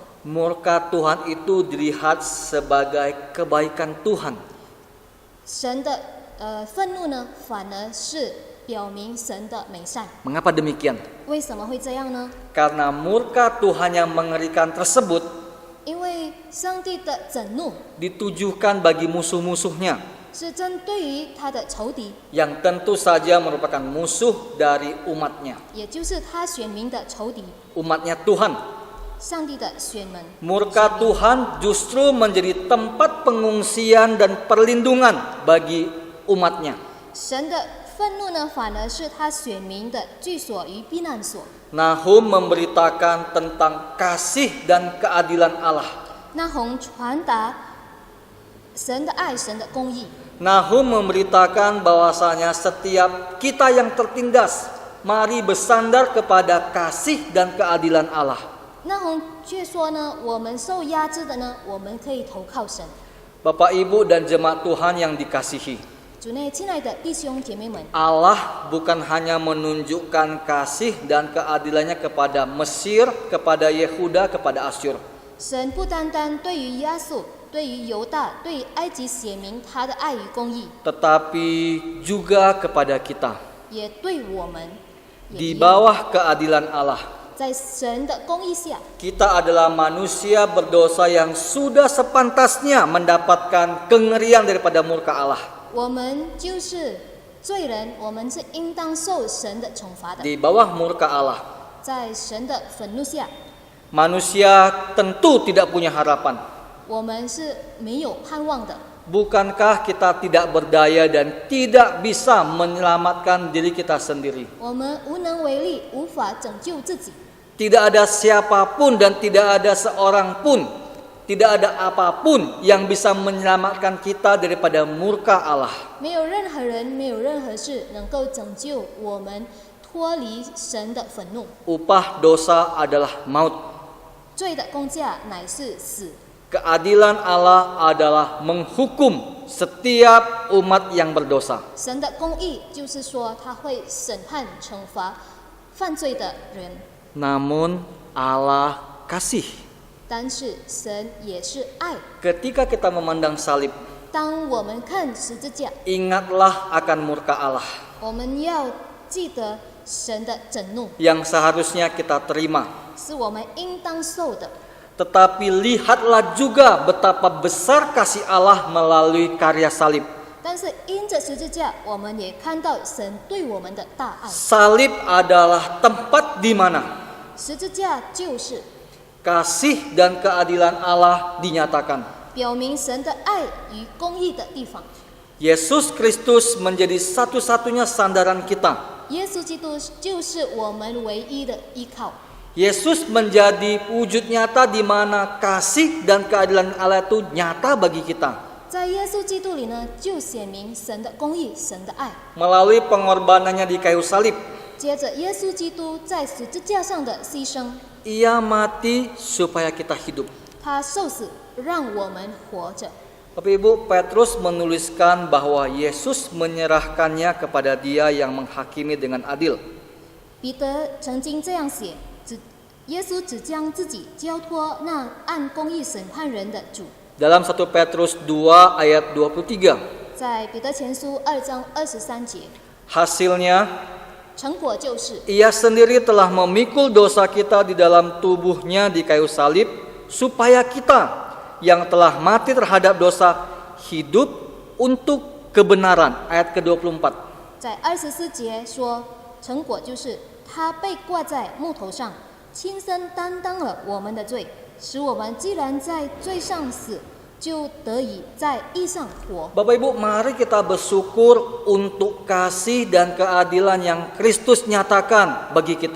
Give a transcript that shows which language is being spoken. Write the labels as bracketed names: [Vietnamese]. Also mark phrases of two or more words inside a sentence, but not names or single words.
[Indonesian] murka Tuhan itu dilihat sebagai kebaikan Tuhan. [Chinese] 神的愤怒呢，反而是表明神的美善。 [Indonesian] Mengapa demikian? [Chinese] 为什么会这样呢？ [Indonesian] Karena murka Tuhan yang mengerikan tersebut [Chinese] 因为上帝的震怒 [Indonesian] ditujukan bagi musuh-musuhnya, [Chinese] 是针对于他的仇敌， [Indonesian] yang tentu saja merupakan musuh dari umatnya, [Chinese] 也就是他选民的仇敌， [Indonesian] umatnya Tuhan. [Chinese] 上帝的选民。 [Indonesian] Murka Tuhan justru menjadi tempat pengungsian dan perlindungan bagi umatnya. [Chinese] 神的愤怒呢，反而是他选民的居所与避难所。 [Indonesian] Nahum memberitakan tentang kasih dan keadilan Allah. [Chinese] 那红传达神的爱，神的公义。 [Indonesian] Nahum memberitakan bahwasanya setiap kita yang tertindas, mari bersandar kepada kasih dan keadilan Allah. [Chinese] 那红却说呢，我们受压制的呢，我们可以投靠神。 [Indonesian] Bapak Ibu dan jemaat Tuhan yang dikasihi, [Chinese] 主内亲爱的弟兄姐妹们， [Indonesian] Allah bukan hanya menunjukkan kasih dan keadilannya kepada Mesir, kepada Yehuda, kepada Asyur. [Chinese] 神不单单对于亚述、对于犹大、对于埃及显明他的爱与公义， [Indonesian] Tetapi juga kepada kita. [Chinese] 也对我们也 [Indonesian] Di [Chinese] 一样。 [Indonesian] bawah keadilan Allah, [Chinese] 在神的公义下， [Indonesian] kita adalah manusia berdosa yang sudah sepantasnya mendapatkan kengerian daripada murka Allah. [Chinese] 我们就是罪人，我们是应当受神的惩罚的。 [Indonesian] Di bawah murka Allah, [Chinese] 在神的愤怒下， [Indonesian] manusia tentu tidak punya harapan. [Chinese] 我们是没有盼望的。 [Indonesian] Bukankah kita tidak berdaya dan tidak bisa menyelamatkan diri kita sendiri? [Chinese] 我们无能为力，无法拯救自己。 [Indonesian] Tidak ada siapapun dan tidak ada seorang pun, tidak ada apapun yang bisa menyelamatkan kita daripada murka Allah. [Chinese] 没有任何人，没有任何事能够拯救我们脱离神的愤怒。 [Indonesian] Upah dosa adalah maut. [Chinese] 罪的工价乃是死。 [Indonesian] Keadilan Allah adalah menghukum setiap umat yang berdosa. [Chinese] 神的公义就是说，他会审判、惩罚犯罪的人。 [Indonesian] Namun Allah kasih. [Chinese] 但是神也是爱。 [Indonesian] Ketika kita memandang salib, [Chinese] 当我们看十字架， [Indonesian] ingatlah akan murka Allah [Chinese] 我们要记得神的震怒 [Indonesian] yang seharusnya kita terima. [Chinese] 是我们应当受的。 [Indonesian] Tetapi lihatlah juga betapa besar kasih Allah melalui karya salib. [Chinese] 但是因着十字架，我们也看到神对我们的大爱。 [Indonesian] Salib adalah tempat di mana [Chinese] 十字架就是 [Indonesian] kasih dan keadilan Allah dinyatakan. [Chinese] 表明神的爱与公义的地方。 [Indonesian] Yesus Kristus menjadi satu-satunya sandaran kita. [Chinese] 耶稣基督就是我们唯一的依靠。 [Indonesian] Yesus menjadi wujud nyata di mana kasih dan keadilan Allah itu nyata bagi kita. [Chinese] 在耶稣基督里呢，就显明神的公义、神的爱。 [Indonesian] Melalui pengorbanannya di kayu salib, [Chinese] 接着，耶稣基督在十字架上的牺牲， [Indonesian] Ia mati supaya kita hidup. [Chinese] 他受死，让我们活着。 [Indonesian] Bapak Ibu, Petrus menuliskan bahwa Yesus menyerahkannya kepada Dia yang menghakimi dengan adil. [Chinese] 彼得曾经这样写：耶稣只将自己交托那按公义审判人的主。 [Indonesian] Dalam 1 Petrus 2 ayat 23. [Chinese] 在彼得前书2章23节， [Indonesian] Hasilnya, [Chinese] 成果就是。 [Indonesian] Ia sendiri telah memikul dosa kita di dalam tubuhnya di kayu salib, supaya kita yang telah mati terhadap dosa hidup untuk kebenaran. Ayat ke-24. [Chinese] 在24节说，成果就是他被挂在木头上，亲身担当了我们的罪，使我们既然在罪上死，就得以在义上活。 [Indonesian] Bapak Ibu, mari kita bersyukur untuk kasih dan keadilan yang Kristus nyatakan bagi kita.